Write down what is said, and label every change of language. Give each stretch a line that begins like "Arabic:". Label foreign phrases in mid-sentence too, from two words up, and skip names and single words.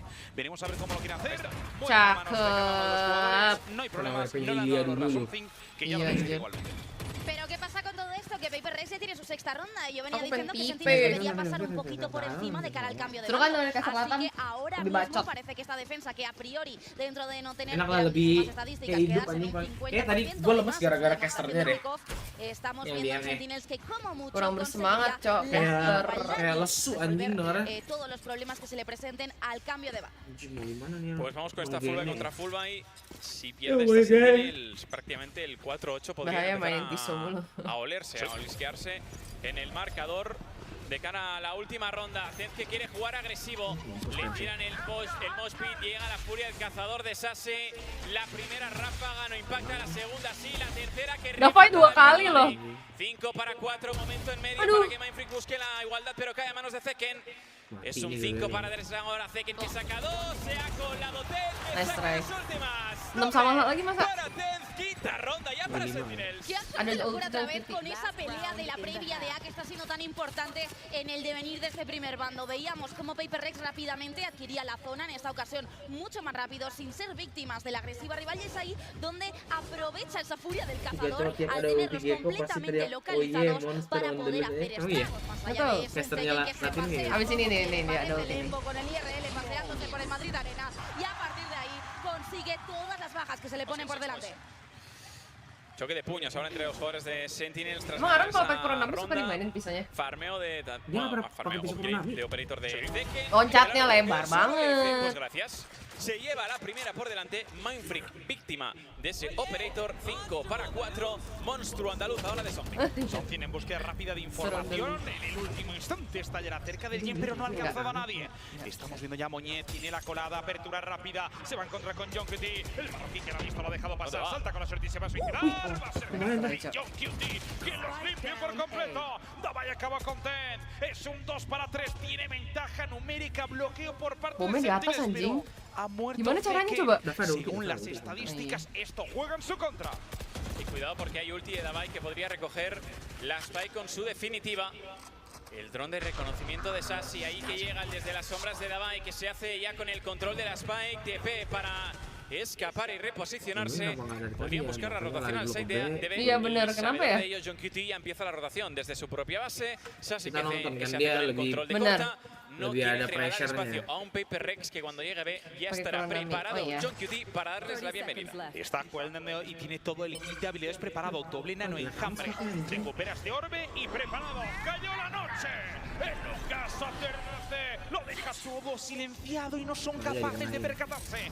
Spanish: Veremos a ver cómo lo quieren hacer. Buenas manos de cada uno de los jugadores. No hay problemas, no le han dado la something, que ya lo veis igualmente. Pero ¿qué pasa con todo esto? Que Paper Rex ya tiene su sexta ronda y yo venía
Indonesian: Aku
Spanish: diciendo que
Indonesian: pengen Sentinels pipe.
Spanish: debería pasar un poquito por encima de cara al cambio de
Indonesian: Terus kan
Spanish: bando.
Indonesian: dari kesempatan
Spanish: Así que ahora
Indonesian: lebih
Spanish: mismo
Indonesian: bacot.
Spanish: parece que esta defensa, que a priori, dentro de no tener
Indonesian: Enak lah lebih
Spanish: grandísimas estadísticas,
Indonesian: kayak hidup
Spanish: quedarse en
Indonesian: anjing.
Spanish: un 50%,
Indonesian: Kayak tadi gue lemes
Spanish: además,
Indonesian: gara-gara
Spanish: estamos
Indonesian: casternya
Spanish: haciendo
Indonesian: deh.
Spanish: kickoff, estamos
Indonesian: Yang
Spanish: viendo
Indonesian: dia
Spanish: Sentinels que como mucho
Indonesian: Kurang bersemangat,
Spanish: conseguiría
Indonesian: Cok.
Spanish: la igualdad
Indonesian: Kayak
Spanish: y
Indonesian: lesu
Spanish: resolver,
Indonesian: anjing dengarnya.
Spanish: todos los problemas que se le presenten al cambio de bando. Pues vamos con esta fullback contra fullback. Si
English: Oh
Spanish: pierde
English: my
Spanish: esta
English: God.
Spanish: Sentinels, prácticamente el 4-8 podría
Indonesian: Bahaya main
Spanish: empezar
Indonesian: piso mulu.
Spanish: a olerse, a olisquearse en el marcador de cara a la última ronda. Tenz que quiere jugar agresivo, le tiran el mosh pit, llega la furia del cazador de Sase. La primera ráfaga no impacta, la segunda sí, la tercera que...
Indonesian: Davai 2 kali loh.
Spanish: 5 para 4, momento en medio
Indonesian: Aduh.
Spanish: para que Mindfreak busque la igualdad, pero cae a manos de Zeken. Es un 5 para Dresden ahora, Zeken que saca 2, se ha colado Tenz, que
English: Nice
Spanish: saca
English: try.
Spanish: las últimas.
Indonesian: 6 sama lagi masa?
Spanish: Para Tenz, quinta ronda ya para Sentinels. Qué absoluta locura otra vez con esa pelea de la previa de A que está siendo tan importante en el devenir de este primer bando. Veíamos cómo Paper Rex rápidamente adquiría la zona, en esta ocasión mucho más rápido, sin ser víctimas de la agresiva rival, y es ahí donde aprovecha esa furia del cazador al tenerlos completamente localizados para poder hacer estragos. Más allá de eso, Zeken que se pasea
Indonesian: Abis ini nih
Spanish: por
Indonesian: ada
Spanish: el limbo con el IRL paseándose por el Madrid Arena, y a partir de ahí consigue todas las bajas que se le ponen por delante. Choque de puños ahora entre los jugadores de Sentinels tras
Indonesian: Emang orang kalau
Spanish: esa
Indonesian: pakai Pro 6 suka
Spanish: ronda.
Indonesian: dimainin pisahnya?
Spanish: Farmeo de...
Indonesian: Dia
Spanish: bueno,
Indonesian: nggak pernah
Spanish: farmeo,
Indonesian: pakai pisau
Spanish: upgrade
Indonesian: Pro 6.
Spanish: de operator de Zeken.
Indonesian: Loncatnya
Spanish: El
Indonesian: lebar
Spanish: solo F,
Indonesian: banget.
Spanish: Pues gracias. Se lleva la primera por delante. Mindfreak, víctima de ese operator. 5 para 4. Monstruo andaluz ahora de Something. Something en búsqueda rápida de información. En el último instante estallará cerca del Jen, pero no ha alcanzado a nadie. Estamos viendo ya a Moñet, tiene la colada, apertura rápida. Se va a encontrar con John Cutie. El marroquí que la ha visto, lo ha dejado pasar. Salta con la suerte y se va a suicidar. Va a ser John Cutie quien los limpia por completo. Davai acaba con Tenz. Es un 2 para 3. Tiene ventaja numérica. Bloqueo por parte de
Indonesian: Bomnya di atas,
Spanish: Sentinels,
Indonesian: anjing.
Spanish: pero ha muerto
Indonesian: Gimana caranya
Spanish: Zeken.
Indonesian: coba?
Spanish: Según las estadísticas, esto juega en su contra. Y cuidado porque hay ulti de Davai que podría recoger la Spike con su definitiva. El dron de reconocimiento de Sassy ahí que llega desde las sombras de Davai, que se hace ya con el control de la Spike. TP para escapar y reposicionarse. Podrían buscar la rotación al side de Ben.
Indonesian: Iya bener, kenapa ya?
Spanish: De ellos, John QT ya empieza la rotación desde su propia base. Sassy que
Indonesian: nonton
Spanish: hace
Indonesian: kan dia
Spanish: el
Indonesian: lebih
Spanish: control de
Indonesian: bener.
Spanish: corta. No
Indonesian: Lebih
Spanish: quiere
Indonesian: ada
Spanish: entregar
Indonesian: pressure-nya.
Spanish: espacio a un Paper Rex que cuando llegue B ya
Indonesian: Pakai
Spanish: estará
Indonesian: Konami.
Spanish: preparado
Indonesian: Oh, iya.
Spanish: John QT para darles la bienvenida. Está jugando y tiene todo el kit de habilidades preparado. Doble nano enjambre. Recupera este orbe y preparado. ¡Cayó la noche! En los casos lo deja todo silenciado y no son capaces de percatarse.